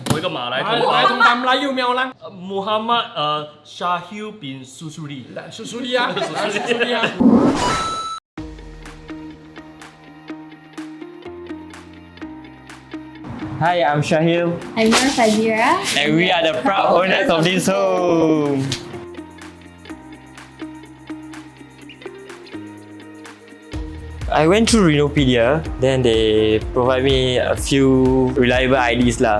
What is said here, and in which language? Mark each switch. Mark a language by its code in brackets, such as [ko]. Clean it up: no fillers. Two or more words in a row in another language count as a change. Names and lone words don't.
[zh] 马来同胞。来同胞 [ms] Melayu punya orang. Muhammad Syahil bin Susuri. Susuri ya. Susuri ya. [en] Hi, I'm Shahil, I'm Nur Fazira. and we are the proud owners of this home. I went through Renopedia, then they provide me a few reliable IDs lah.